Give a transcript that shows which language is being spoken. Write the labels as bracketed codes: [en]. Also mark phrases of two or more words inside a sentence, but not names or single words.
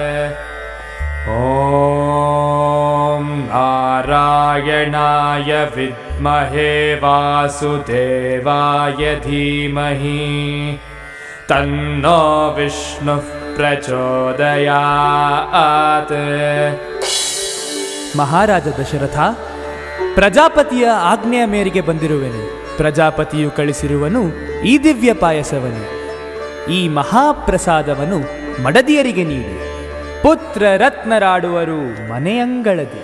[sa] ॐ नारायणाय विद्महे वासुदेवाय धीमहि तन्नो विष्णुः ಪ್ರಚೋದಯಾತ್. [kn] ಮಹಾರಾಜ ದಶರಥ, ಪ್ರಜಾಪತಿಯ ಆಜ್ಞೆಯ ಮೇರೆಗೆ ಬಂದಿರುವೆನು. ಪ್ರಜಾಪತಿಯು ಕಳಿಸಿರುವನು ಈ ದಿವ್ಯ ಪಾಯಸವನ್ನು. ಈ ಮಹಾಪ್ರಸಾದವನ್ನು ಮಡದಿಯರಿಗೆ ನೀಡಿ. ಪುತ್ರ ರತ್ನರಾಡುವರು ಮನೆಯಂಗಳದಿ.